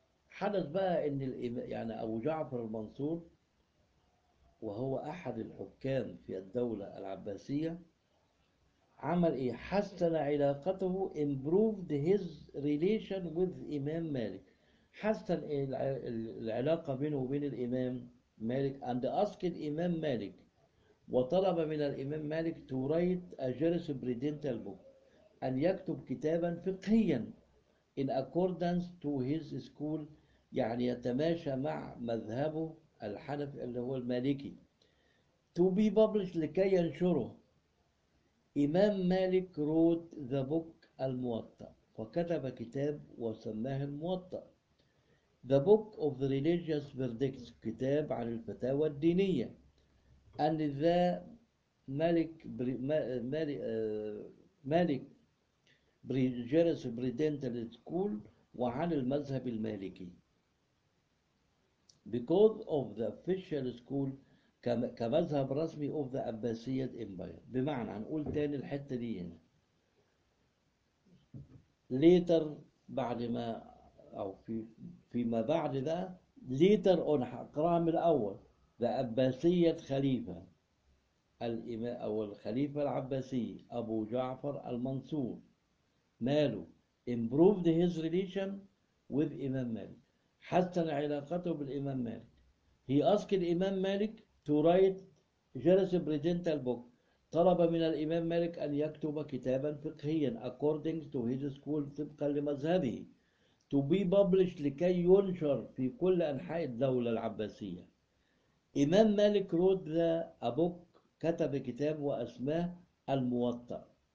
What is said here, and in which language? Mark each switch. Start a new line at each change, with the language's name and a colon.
Arabic: حدث بقى ان يعني ابو جعفر المنصور وهو احد الحكام في الدوله العباسيه عمل ايه؟ حسن علاقته
English: improved his relation with
Arabic: امام مالك. حسن العلاقه بينه وبين الامام مالك
English: and asked
Arabic: امام مالك وطلب من الامام مالك
English: to write a jurisprudential book
Arabic: ان يكتب كتابا فقهيا
English: in accordance to his school
Arabic: يعني يتماشى مع مذهبه الحنفي اللي هو المالكي.
English: To be published
Arabic: لكي ينشره. إمام مالك
English: wrote the book
Arabic: الموطأ، فكتب كتاب وسماه الموطأ.
English: The book of the religious verdicts
Arabic: كتاب عن الفتاوى الدينية.
English: And the مالك jurisprudential school
Arabic: وعن المذهب المالكي.
English: Because of the official school
Arabic: كمذهب رسمي
English: of the Abbasid Empire.
Arabic: بمعنى هنقول تاني الحتة دي هنا.
English: Later
Arabic: بعد ما أو في فيما بعد ده
English: later on
Arabic: هقراها من الأول
English: the Abbasid
Arabic: خليفة الإمام أو الخليفة العباسي أبو جعفر المنصور ماله
English: improved his relation with Imam Malik.
Arabic: حسن علاقته بالإمام مالك.
English: He asked الإمام مالك to write jurisprudential book.
Arabic: طلب من الإمام مالك أن يكتب كتابا فقهيا
English: according to his school
Arabic: طبقا لمذهبه.
English: To be published
Arabic: لكي ينشر في كل أنحاء الدولة العباسية. إمام مالك
English: wrote the a book
Arabic: كتب كتاب وأسماه الموطأ.